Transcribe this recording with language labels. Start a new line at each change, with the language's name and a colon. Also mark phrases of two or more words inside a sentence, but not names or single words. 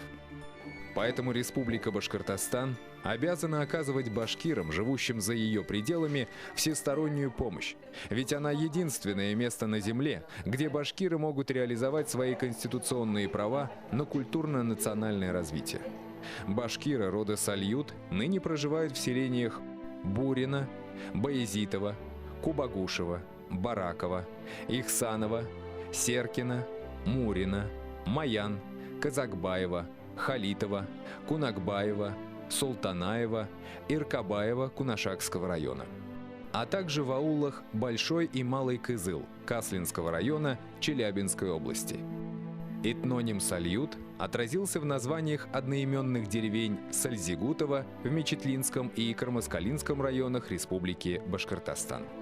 Russian: Поэтому Республика Башкортостан обязана оказывать башкирам, живущим за ее пределами, всестороннюю помощь. Ведь она единственное место на земле, где башкиры могут реализовать свои конституционные права на культурно-национальное развитие. Башкиры рода Сальют ныне проживают в селениях Бурино, Баязитово, Кубагушево, Бараково, Ихсаново, Серкино, Мурино, Маян, Казакбаева, Халитова, Кунакбаева, Султанаева, Иркабаева Кунашакского района, а также в аулах Большой и Малый Кызыл Каслинского района Челябинской области. Этноним Сальют отразился в названиях одноименных деревень Сальзигутова в Мечетлинском и Кармаскалинском районах Республики Башкортостан.